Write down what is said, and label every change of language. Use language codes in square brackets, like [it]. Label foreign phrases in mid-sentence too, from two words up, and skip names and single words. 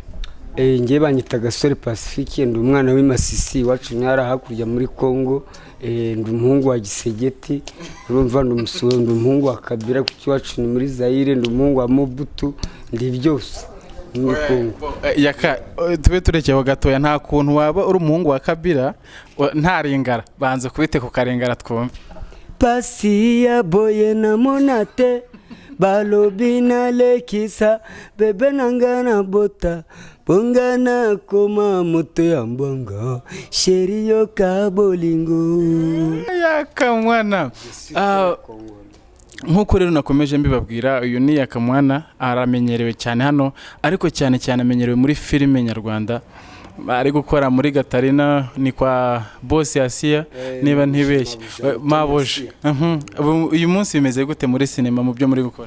[rw] ngiye banyita Gasore Pacifique ndi umwana w'imasisi wacu nyara hakurya muri Kongo ndi umuhungu wa Gisegeti urumva ndi umusoro ndi umuhungu wa Kabila kuki wacu ni muri Zaire ndi umuhungu wa Mobutu ndi byose muri Kongo yaka tube turekeho gatoya nta kuntu waba uri umuhungu wa Kabila ntaringara banze kubite ku karengara twumve [ln] pasi ya boye na monate balobi na lekisa bebe nanga na bota bongana koma moto ya mbongo sheri yo kabolingo [rw] Yakamwana nkuko rero nakomeje mbibabwira uyu ni Yakamwana aramenyerewe cyane hano ariko cyane cyane amenyerewe muri filime nyarwanda ari gukora muri Gatarina ni kwa Boss Asia niba ntibeshye maboje uyu munsi bimeze gute muri sinema mu byo muri gukora